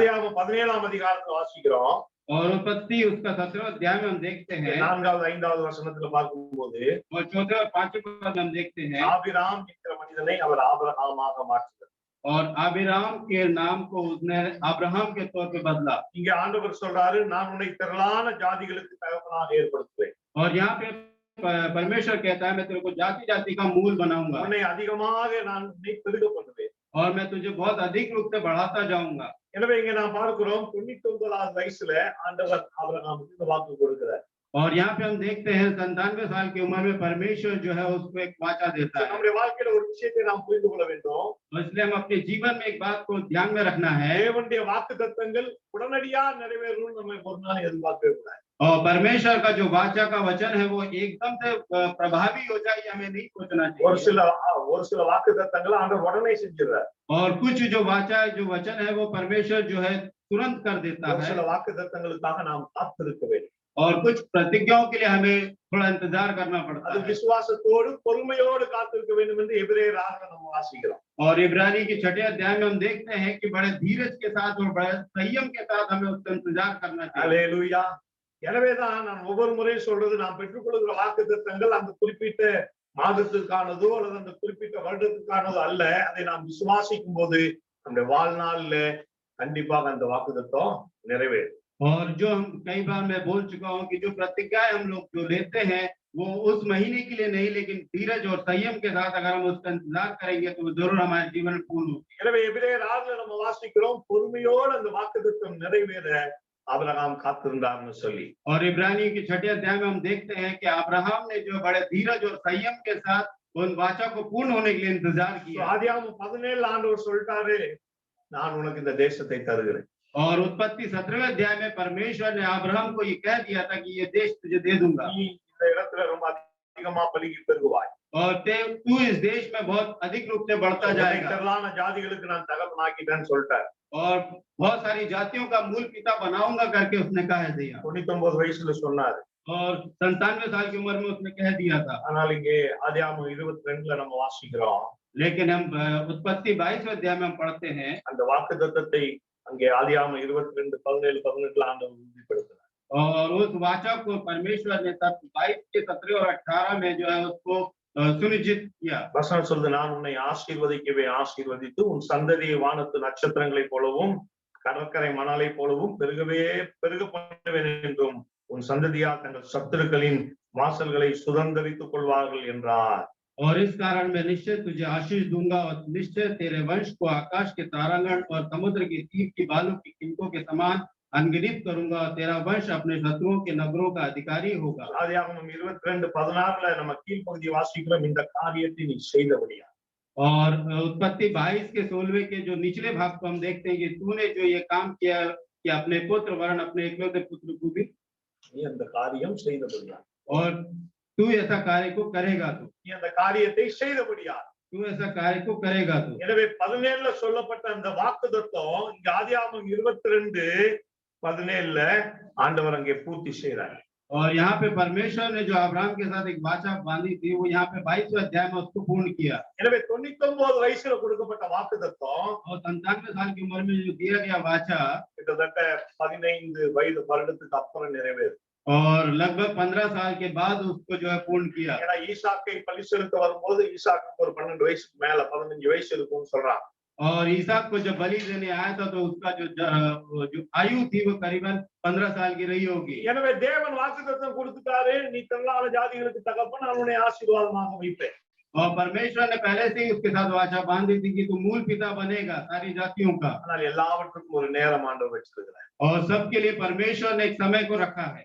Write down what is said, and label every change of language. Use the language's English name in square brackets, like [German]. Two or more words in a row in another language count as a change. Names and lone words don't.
[Tamil] ஆதியாகமம் 17ஆம் அதிகாரத்துல வாசிக்கிறோம். [Hindi] और उत्पत्ति उसका 17वां अध्याय में हम देखते हैं, [Tamil] 4வது 5வது வசனத்துல பார்க்கும்போது [Hindi] और चौथे और पांचवें पद में हम देखते हैं, [Tamil] ஆபிராம் என்கிற மனிதனை அவர் ஆபிரகாமாக மாற்றினார். [Hindi] और आबिराम के नाम को उसने अब्राहम के तौर पे बदला। [Tamil] இங்க ஆண்டவர் சொல்றாரு, நான் உன்னை திரளான ஜாதிகளுக்கு தகப்பனாக ஏற்படுத்துவேன், [Hindi] और यहाँ पे परमेश्वर कहता है मैं तेरे को जाति जाति का मूल बनाऊंगा, [Tamil] உன்னை அதிகமாக நான் உன்னை பெருக பண்ணுவேன். [Hindi] और मैं तुझे बहुत अधिक रूप से बढ़ाता जाऊंगा। [Tamil] எனவே இங்க நாம் பார்க்கிறோம் 99வது வயசுல ஆண்டவர் ஆபிரகாமுக்கு இந்த வாக்கு கொடுக்கிறார். [Hindi] और यहाँ पे हम देखते हैं 97 साल की उम्र में परमेश्वर जो है उसको एक वाचा देता है। [Tamil] நம்முடைய வாழ்க்கையில ஒரு விஷயத்தை நாம் புரிந்து கொள்ள வேண்டும். [Hindi] और इसलिए हम अपने जीवन में एक बात को ध्यान में रखना है, [Tamil] தேவனுடைய வாக்குத்தத்தங்கள் உடனடியா நிறைவேறும்னு நம்ம ஒரு நாள் எதிர்பார்க்கவே கூடாது. [Hindi] और परमेश्वर का जो वाचा का वचन है वो एकदम से प्रभावी हो जाए ये हमें नहीं सोचना [Tamil] ஒரு [Hindi] चाहिए। [Tamil] ஒரு சில வாக்குத்தத்தங்களை ஆண்டவர் உடனே செஞ்சிடுறார். [Hindi] और कुछ जो वाचा जो वचन है वो परमेश्वर जो है तुरंत कर देता [Tamil] ஒரு [Hindi] है, [Tamil] சில வாக்குத்தத்தங்களுக்காக நாம் காத்திருக்க வேண்டும். [Hindi] और कुछ प्रतिज्ञाओं के लिए हमें थोड़ा इंतजार करना पड़ता [Tamil] அது [Hindi] है। [Tamil] விசுவாசத்தோடு பொறுமையோடு காத்திருக்க வேண்டும் என்று எபிரேயர் 6 நம்ம வாசிக்கிறோம். [Hindi] और इब्रानी के 6 अध्याय में हम देखते हैं कि बड़े धीरज के साथ और बड़े संयम के साथ हमें उसका इंतजार करना चाहिए। [Tamil] அல்லேலூயா. எனவேதான் நான் ஒவ்வொரு முறையும் சொல்றது, நாம் பெற்றுக்கொள்கிற வாக்குத்தத்தங்கள் அந்த குறிப்பிட்ட மாதத்துக்கானதோ அல்லது அந்த குறிப்பிட்ட வருடத்துக்கானதோ அல்ல. அதை நாம் விசுவாசிக்கும் போது நம்முடைய வாழ்நாள்ல கண்டிப்பாக அந்த வாக்குத்தத்தம் நிறைவேறும். [Hindi] और जो हम कई बार मैं बोल चुका हूँ कि जो प्रतिज्ञाएं हम लोग जो लेते हैं वो उस महीने के लिए नहीं, लेकिन धीरज और संयम के साथ अगर हम उसका इंतजार करेंगे तो वो जरूर हमारे जीवन में पूर्ण होगी। [Tamil] எனவே எபிரேயர் 6 நம்ம வாசிக்கிறோம், பொறுமையோடு அந்த வாக்குத்தத்தம் நிறைவேற ஆபிரகாம் காத்திருந்தார்னு சொல்லி. [Hindi] और इब्रानी के 6 अध्याय में हम देखते हैं कि अब्राहम ने जो बड़े धीरज और संयम के साथ उन वाचा को पूर्ण होने के लिए इंतजार किया। [Tamil] ஆதியாகமம் 17 ஆண்டவர் சொல்லிட்டாரு, நான் உனக்கு இந்த தேசத்தை தருகிறேன். [Hindi] और उत्पत्ति 17वें अध्याय में परमेश्वर ने अब्राहम को ये कह दिया था कि ये देश तुझे दे दूंगा, [Tamil] நீ இந்த இடத்துல ரொம்ப அதிகமா பலுகி பெருகுவாய். [Hindi] और तू इस देश में बहुत अधिक रूप से बढ़ता जाएगा, [Tamil] திரளான ஜாதிகளுக்கு நான் தகப்பனாக்கிட்டேன்னு சொல்லிட்டார். [Hindi] और बहुत सारी जातियों का मूल पिता बनाऊंगा करके उसने कह दिया। [Tamil] 99 वयசுல சொன்னாரு. [Hindi] और 97 साल की उम्र में उसने कह दिया था। [Tamil] ஆனால் இங்கே ஆதியாகமம் 22ல நம்ம வாசிக்கிறோம், [Hindi] लेकिन हम उत्पत्ति 22वें अध्याय में हम पढ़ते हैं, [Tamil] அந்த வாக்குத்தத்தத்தை அங்கே ஆதியாகமம் 22 17 18 ஆண்டவர் உறுதிப்படுத்தினார். [Hindi] और उस वाचा को परमेश्वर ने तब 22 के 17 और 18 में जो है उसको सुनिश्चित किया। [Tamil] வசனம் சொல்லுது, நான் உன்னை ஆசீர்வதிக்கவே ஆசீர்வதித்து உன் சந்ததியை வானத்து நட்சத்திரங்களைப் போலவும் கடற்கரை மணலை போலவும் பெருக பண்ணுவேன் என்றும் உன் சந்ததியார் தங்கள் சத்துருக்களின் வாசல்களை சுதந்தரித்துக் கொள்வார்கள் என்றார். [Hindi] और इस कारण मैं निश्चय तुझे आशीष दूंगा, और निश्चय तेरे वंश को आकाश के तारागण और समुद्र की तीर की बालू की किंकों के समान अनगिनत करूंगा, और तेरा वंश अपने शत्रुओं के नगरों का अधिकारी होगा। [Tamil] ஆதியாகமம் 22:16 நம்ம கீழ்ப்பகுதி வாசிக்கிறோம், இந்த காரியத்தை நீ செய்தபடியா. [Hindi] और उत्पत्ति 22 के 16वें के जो निचले भाग को हम देखते हैं कि तूने जो ये काम किया कि अपने पुत्र वरन अपने इकलौते पुत्र को भी, [Tamil] நீ அந்த காரியம் செய்தபடியா, [Hindi] और तू ऐसा कार्य को करेगा, [Tamil] நீ அந்த காரியத்தை செய்தபடியா. [Hindi] तू ऐसा कार्य को करेगा तू। [Tamil] எனவே 17ல சொல்லப்பட்ட அந்த வாக்குத்தத்தம் இங்க ஆதியாகமம் 22:17 ஆண்டவர் அங்கே பூர்த்தி செய்றார். [Hindi] और यहाँ पे परमेश्वर ने जो अब्राहम के साथ एक वाचा बांधी थी वो यहाँ पे 22वें अध्याय में उसको पूर्ण किया। [Tamil] எனவே 99 வயசுல கொடுக்கப்பட்ட வாக்குத்தத்தம் [Hindi] और 97 साल की उम्र में जो दिया गया वाचा [Tamil] கிட்டத்தட்ட 15 வயது வருடத்துக்கு அப்புறம் நிறைவேறும். [Hindi] और लगभग 15 साल के बाद उसको जो है पूर्ण किया। [Tamil] ஏன்னா ஈசாக்கை பலி செலுத்த வரும்போது ஈசாக்கு ஒரு 12 வயசுக்கு மேல 15 வயசு இருக்கும்னு சொல்றாங்க. [Hindi] और ईसाक को जब बलि देने आया था तो उसका जो आयु थी वो करीबन 15 साल की रही होगी। [Tamil] எனவே தேவன் வாக்குத்தத்தம் கொடுத்துட்டாரு, நீ திரளான ஜாதிகளுக்கு தகப்பன், நான் உன்னை ஆசீர்வாதமாக வைப்பேன். [Hindi] और परमेश्वर ने पहले से ही उसके साथ वाचा बांधी थी कि तू मूल पिता बनेगा सारी जातियों का। [Tamil] ஆனால் எல்லாவற்றுக்கும் ஒரு நேரம் ஆண்டவர் வச்சிருக்கிறார். [Hindi] और सबके लिए परमेश्वर ने एक समय को रखा है।